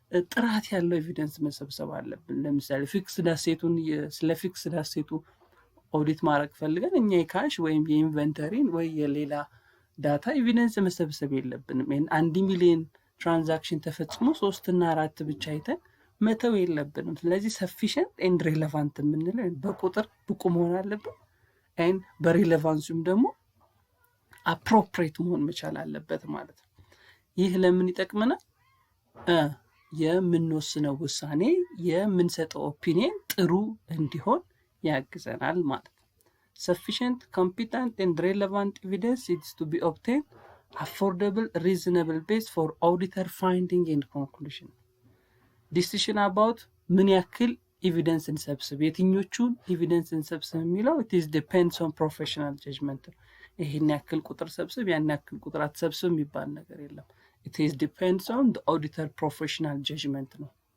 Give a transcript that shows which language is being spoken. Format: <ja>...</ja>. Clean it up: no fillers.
<am>ጥራት ያለው ኤቪደንስ መሰብሰብ አለብን። ለምሳሌ ፊክስድ አሴቱን ስለ ፊክስድ አሴቱ ኦዲት ማድረግ ፈልገን እኛ የካሽ ወይም የኢንቨንተሪን ወይ የሌላ ዳታ ኤቪደንስ መሰብሰብ የለብንም። 1 ሚሊዮን ትራንዛክሽን ተፈጽሞ 3 እና 4 ብቻ አይተን መተው የለብንም። ስለዚህ ሰፊሽንት ኤንድ ሬሌቫንት የምንለው በቁጥር ብቁ መሆን አለብን። ኤንድ በሬሌቫንሱም ደግሞ አፕሮፕሪየት መሆን መቻል አለበት ማለት ነው። ይህ ለምን ይጠቅመናል? የምንወስነው ውሳኔ የምንሰጠው ኦፒኒየን ጥሩ እንዲሆን ያግዘናል ማለት ነው።</am> <en>sufficient competent and relevant evidence is to be obtained affordable reasonable base for auditor finding and conclusion. decision about</en> <am>ምን ያክል ኤቪደንስ እንሰብስብ፣ የትኞቹን ኤቪደንስ እንሰብስብ የሚለው</am> <en>it is depends on professional judgment።</en> <am>ይሄን ያክል ቁጥር ሰብስብ ያን ያክል ቁጥር አትሰብስብ የሚባል ነገር የለም።</am> <en>it is depends on the auditor professional judgment</en> <am>ነው።</am>